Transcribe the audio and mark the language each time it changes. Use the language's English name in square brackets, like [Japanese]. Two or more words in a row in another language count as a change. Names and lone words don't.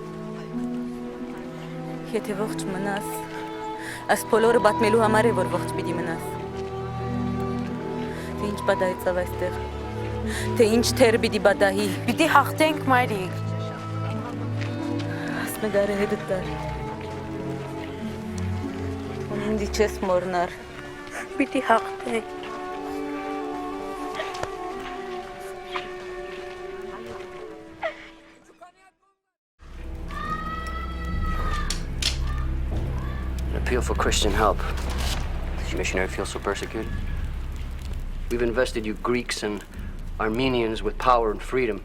[Armenian] Եթե ողջ մնաս, այս բոլորը պատմելու համար է, որ ողջ պիտի մնաս։ Թե ինչ պատահեցավ այստեղ։ Թե ինչ թեր պիտի բադահի։ Պիտի հաղթենք, մայրիկ։ Այս նգարը հետդ տար։ Ինձ չես մոռնար։ Պիտի հաղթենք։ [English] An appeal for Christian help. Does your missionary feel so persecuted? We've invested you Greeks and Armenians with power and freedom.